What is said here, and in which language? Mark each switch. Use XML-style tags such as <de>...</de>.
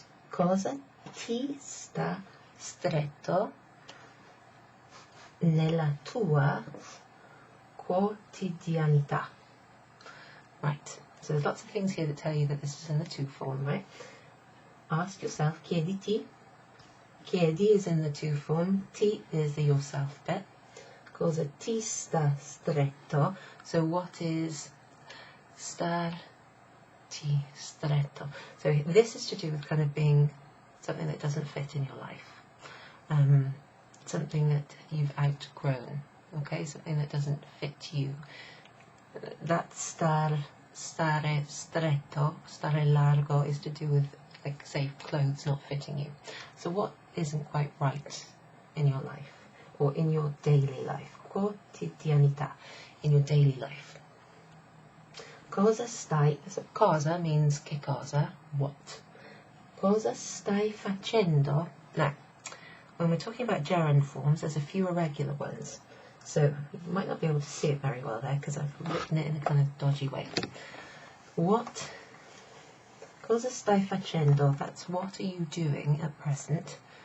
<it>Cosa ti sta stretto nella tua quotidianità?</it> <en>Right, so there's lots of things here that tell you that this is in the to form, right? Ask yourself, chiediti. Chiedi is in the to form, ti is the yourself bit.</en> <it>Cosa ti sta stretto?</it> <en>So what is</en> <it>starti stretto?</it> <en>So this is to do with kind of being something that doesn't fit in your life. Something that you've outgrown, okay? Something that doesn't fit you. That</en> <it>stare stretto, stare largo</it> <en>is to do with, like, say, clothes not fitting you. So what isn't quite right in your life or in your daily life? Quotidianità, in your daily life.</en> <it>Cosa stai,</it> <en>so cosa means</en> <it>che cosa,</it> <en>what.</en> <it>Cosa stai facendo?</it> <en>Now, when we're talking about gerund forms, there's a few irregular ones. So you might not be able to see it very well there because I've written it in a kind of dodgy way. What?</en> <it>Cosa stai facendo?</it> <en>That's what are you doing at present.</en>